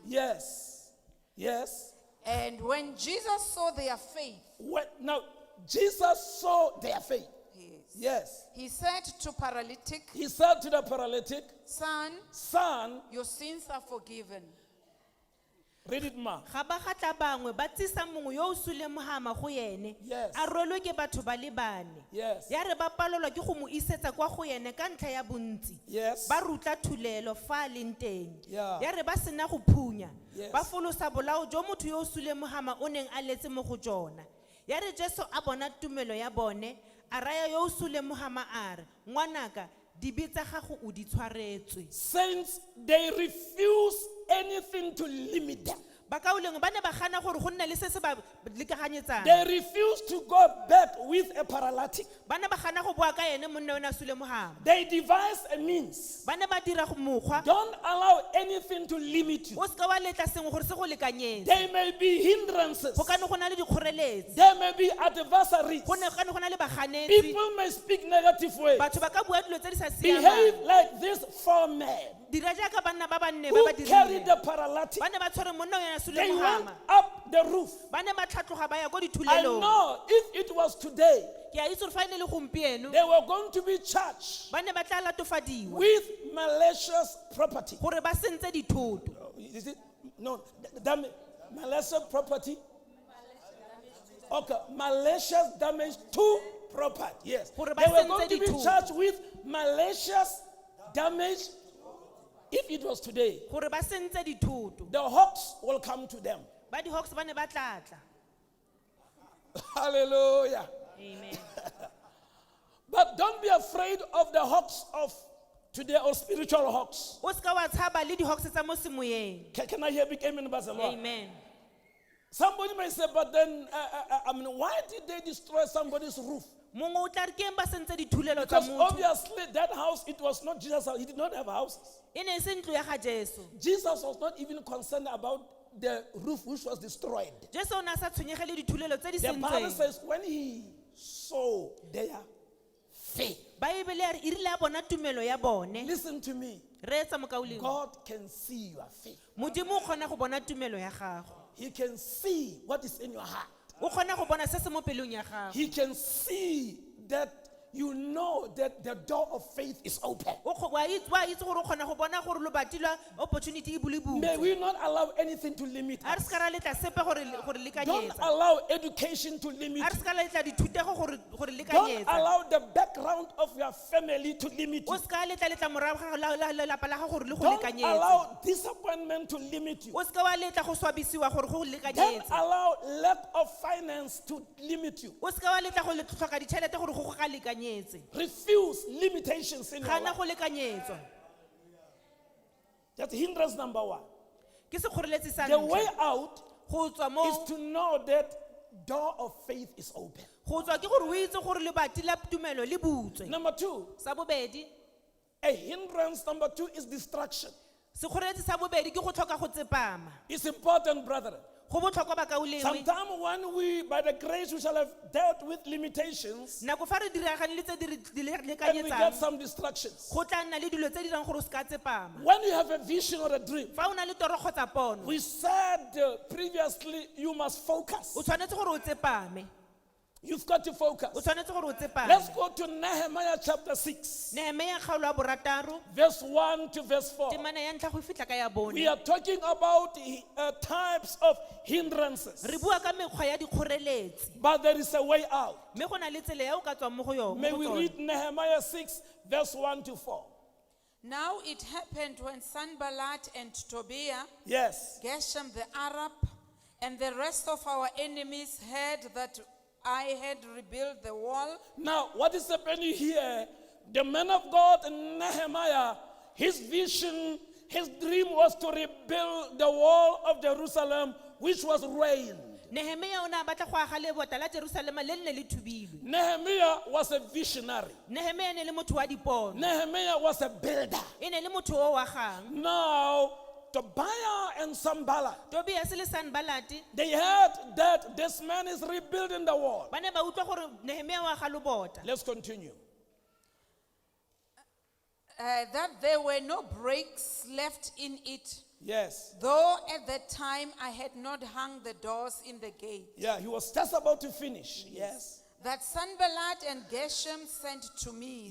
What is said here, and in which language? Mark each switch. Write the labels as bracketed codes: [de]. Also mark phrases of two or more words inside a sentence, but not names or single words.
[en] Yes. Yes. And when Jesus saw their faith, Now, Jesus saw their faith. Yes. he said to paralytic, He said to the paralytic, son, son, your sins are forgiven. read it, ma. [tn] Ga ba gatla bangwe ba tsisa mongwe yo o sule mohama go ene. [en] Yes. [tn] A rwelwe ke batho ba le bane. [en] Yes. [tn] Ya re ba palelwa ke go mo isetsa kwa go ene ka ntlha ya bontsi. [en] Yes. [tn] Ba rutla thulelo fa a leng teng. [en] Yeah. [tn] Ya re ba sena go phunya. [en] Yes. [tn] Ba folosa bolao jo motho yo o sule mohama o neng a letse mo go jona. Ya re Jesu a bona tumelo ya bone, a raya yo o sule mohama a re, ngwanaka, dibe tsa gago o di tshwaretswe. [en] Saints, they refuse anything to limit them. [tn] bakaulengwe ba ne ba gana gore go nne le se se ba lekaganyetsang. [en] They refused to go back with a paralytic. [tn] Ba ne ba gana go boa ka ene monna o ne a sule mogama. [en] They devised a means. [tn] Ba ne ba dira go mokgwa [en] Don't allow anything to limit you. [tn] o seka wa letla sengwe gore se go lekanyetse. [en] There may be hindrances. [tn] Go ka ne go na le dikgoreletsi, [en] There may be adversaries. [tn] go ne go na le baganetsi, [en] People may speak negative ways. [tn] batho ba ka bua dilo tse di sa [en] Behave [tn] siamang. [en] like these 4 men [tn] Dira jaaka banna ba banne ba [en] who [tn] ba [en] carried [tn] dirile. [en] the paralytic. [tn] Ba ne ba tshwere monna o ne a sule [en] They went [tn] mogama. [en] up the roof. [tn] Ba ne ba tlhatloga ba ya ko [en] I [tn] dithulelong. [en] know if it was today, [tn] Ke a itse gore fa e ne le gompieno [en] they were going to be charged [tn] ba ne ba tla latofadiwa [en] with malicious property. gore ba sentse dithoto. Is it? No, malicious property. Okay, malicious damage to property. Yes. [tn] Gore ba [en] They were [tn] sentse [en] going to be [tn] dithoto. [en] charged with malicious damage. If it was today, [tn] Gore ba sentse dithoto. [en] the hawks will come to them. [tn] Ba di Hawks ba ne ba tla tla. [en] Hallelujah. Amen. But don't be afraid of the hawks of today or spiritual hawks. [tn] O seka wa tshaba le di Hawks tsa mo semoyeng. [en] Can I hear big amen, Barcelona? Amen. Somebody may say, but then, why did they destroy somebody's roof? [tn] Mongwe o tla re ke eng ba sentse dithulelo tsa [en] Because [tn] motho. [en] obviously that house, it was not Jesus' house. He did not have houses. [tn] E ne e se ntlo ya ga Jesu. [en] Jesus was not even concerned about the roof which was destroyed. [tn] Jesu o ne a sa tshwenyegele dithulelo tse di [en] The Bible [tn] sentseng. [en] says when he saw their faith, [tn] Baebele ya re irile ya bona tumelo ya bone. [en] listen to me, [tn] Re etsa mokauleng. [en] God can see your faith. [tn] Modimo o kgona go bona tumelo ya gago. [en] He can see what is in your heart. [tn] O kgona go bona se se mo pelong ya gago. [en] He can see that you know that the door of faith is open. [tn] Wa itse gore o kgona go bona gore lobati lwa opportunity e bule [en] May [tn] butse. [en] we not allow anything to limit [tn] A re [en] us. [tn] seka ra letla sepe gore [en] Don't [tn] lekanyetsa. [en] allow education to limit [tn] A re [en] you. [tn] seka letla dithutego gore [en] Don't [tn] lekanyetsa. [en] allow the background of your family to limit [tn] O [en] you. [tn] seka letla morago ga lelapa la gago gore le go [en] Don't [tn] lekanyetse. [en] allow disappointment to limit you. [tn] O seka wa letla go swabisiwa gore go [en] Don't [tn] lekanyetse. [en] allow lack of finance to limit you. [tn] O seka wa letla go tlhoka ditšhelete gore go ga lekanyetse. [en] Refuse limitations in your [tn] Gana [en] life. [tn] go lekanyetswa. [en] That's hindrance number 1. [tn] Ke sekgoreletsi sa [en] The way [tn] ntlha. [en] out [tn] Go tswa [en] is [tn] mo [en] to know that door of faith is open. [tn] go tswa ke gore o itse gore lebati la tumelo le butswe. [en] Number 2, [tn] Sa bobedi, [en] a hindrance number 2 is distraction. [tn] sekgoreletsi sa bobedi ke go tlhoka go tsepama. [en] It's important, brethren. [tn] Go botlhokwa ba kaulengwe. [en] Sometime when we, by the grace, we shall have dealt with limitations [tn] Nako fa re diragane le tse di [en] and we get [tn] lekanyetsang, [en] some distractions. [tn] go tla nna le dilo tse di dirang gore o seka tsepama. [en] When you have a vision or a dream, [tn] Fa o na le toro kgotsa pono, [en] we said previously you must focus. [tn] o tshwanetse gore o tsepame. [en] You've got to [tn] O [en] focus. [tn] tshwanetse gore o tsepame. [en] Let's go to Nehemiah chapter 6, [tn] Nehemia kgaolo ya borataro, [en] verse 1 to verse 4. [tn] temana ya ntlha go fitlha ka ya bone. [en] We are talking about types of hindrances, [tn] Re bua ka mekgwa ya dikgoreletsi, [en] but there is a way out. [tn] mme go na le tsela ya o ka tswang mo go yone. [en] May we read Nehemiah 6, verse 1 to 4. Now it happened when Sanballat and Tobiah, Yes. Geshem the Arab, and the rest of our enemies heard that I had rebuilt the wall. Now, what is happening here? The man of God, Nehemiah, his vision, his dream was to rebuild the wall of Jerusalem, which was ruined. [tn] Nehemia o ne a batla go aga lebota la Jerusalema le nne le thubilwe. [en] Nehemiah was a visionary. [tn] Nehemia e ne le motho wa dipono, [en] Nehemiah was a builder. [tn] e ne le motho o wa gang. [en] Now, Tobiah and Sanballat, [tn] Tobias le Sanballat [en] they heard that this man is rebuilding the wall. [tn] ba ne ba utlwa gore Nehemia wa ga lobota. [en] Let's continue. That there were no breaks left in it, Yes. though at that time I had not hung the doors in the gate. Yeah, he was just about to finish. Yes. That Sanballat and Geshem sent to me,